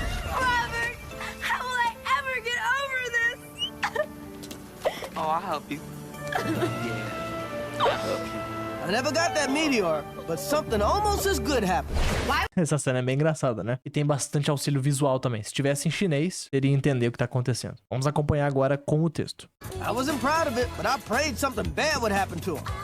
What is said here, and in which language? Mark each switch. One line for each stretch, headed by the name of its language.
English: Robert, how will I ever get over this? Oh, I'll help you. Yeah, I'll help you. I never got that meteor, but something almost as good happened.
Portuguese: Essa cena é bem engraçada, né? E tem bastante auxílio visual também. Se tivesse em chinês, teria entender o que tá acontecendo. Vamos acompanhar agora com o texto.
English: I wasn't proud of it, but I prayed something bad would happen to him.